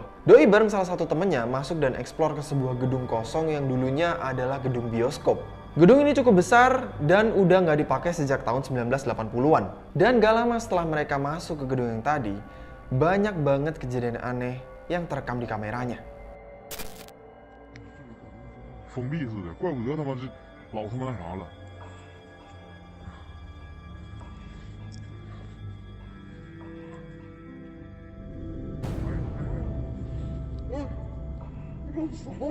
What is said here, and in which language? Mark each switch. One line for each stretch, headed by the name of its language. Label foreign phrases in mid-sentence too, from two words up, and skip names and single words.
Indonesian: Doi bareng salah satu temennya masuk dan explore ke sebuah gedung kosong yang dulunya adalah gedung bioskop. Gedung ini cukup besar dan udah nggak dipakai sejak tahun 1980-an. Dan gak lama setelah mereka masuk ke gedung yang tadi, banyak banget kejadian aneh yang terekam di kameranya.
Chinese: 封闭似的，怪不得他妈是老他妈那啥了。我操！